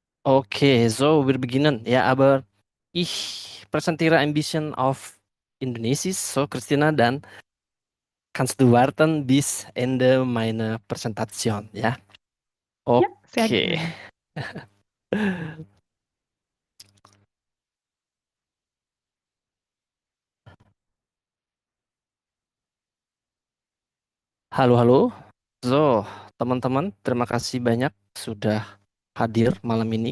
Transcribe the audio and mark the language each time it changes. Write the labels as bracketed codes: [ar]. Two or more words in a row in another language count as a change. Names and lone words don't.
[de] Okay, so wir beginnen. Ja, aber ich präsentiere ein bisschen auf Indonesisch. So, Christina, dann kannst du warten bis Ende meiner Präsentation, ja? Ja, sehr Okay. gerne. [id] Halo, halo. So, teman-teman, terima kasih banyak sudah hadir malam ini.